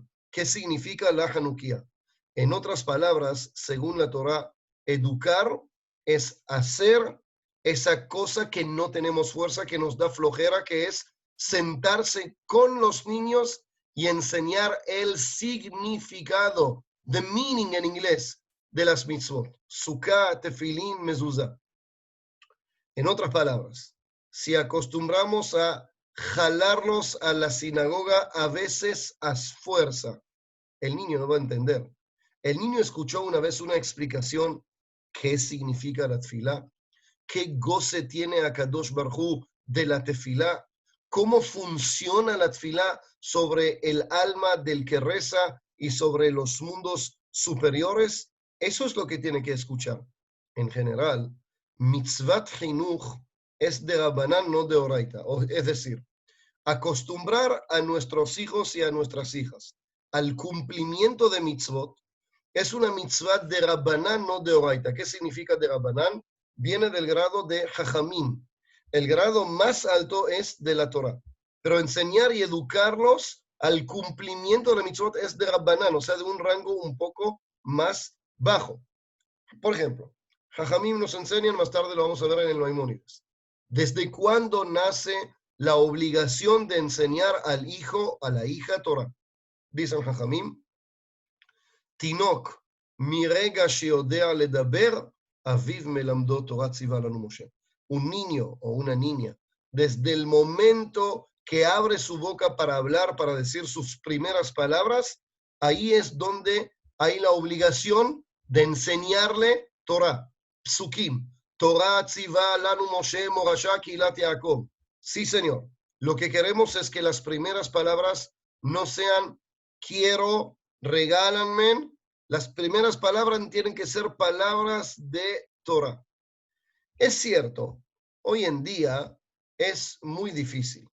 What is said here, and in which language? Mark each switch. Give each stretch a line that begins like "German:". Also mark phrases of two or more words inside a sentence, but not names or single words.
Spanish: ¿Qué significa la Hanukkah? En otras palabras, según la Torá, educar es hacer esa cosa que no tenemos fuerza, que nos da flojera, que es sentarse con los niños y enseñar el significado,
English: the meaning
Spanish: en inglés, de las mitzvot. Sukkah, tefilín, mezuzá. En otras palabras, si acostumbramos a jalarlos a la sinagoga a veces a fuerza, el niño no va a entender. El niño escuchó una vez una explicación qué significa la tefilá, qué goce tiene
Hebrew: הקדוש ברוך הוא
Spanish: de la tefilá, cómo funciona la tefilá sobre el alma del que reza y sobre los mundos superiores. Eso es lo que tiene que escuchar. En general,
Hebrew: מצוות חינוך
Spanish: es de Rabanán, no de Oraita. Es decir, acostumbrar a nuestros hijos y a nuestras hijas al cumplimiento de mitzvot es una mitzvah de Rabbanán, no de Oraita. ¿Qué significa de Rabbanán? Viene del grado de Jajamín. El grado más alto es de la Torah. Pero enseñar y educarlos al cumplimiento de la mitzvot es de Rabbanán, o sea, de un rango un poco más bajo. Por ejemplo, Jajamín nos enseñan, más tarde lo vamos a ver en el Maimónides. ¿Desde cuándo nace la obligación de enseñar al hijo, a la hija Torah? Dicen Jajamín,
Hebrew: תינוק, מרגע שיודע לדבר, אביו מלמדו תורה ציווה לנו משה.
Spanish: Un niño o una niña, desde el momento que abre su boca para hablar, para decir sus primeras palabras, ahí es donde hay la obligación de enseñarle Torah, psukim,
Hebrew: תורה ציווה לנו משה מורשה קהילת יעקב.
Spanish: Sí, señor. Lo que queremos es que las primeras palabras no sean quiero, regálanme. Las primeras palabras tienen que ser palabras de Torah. Es cierto, hoy en día es muy difícil.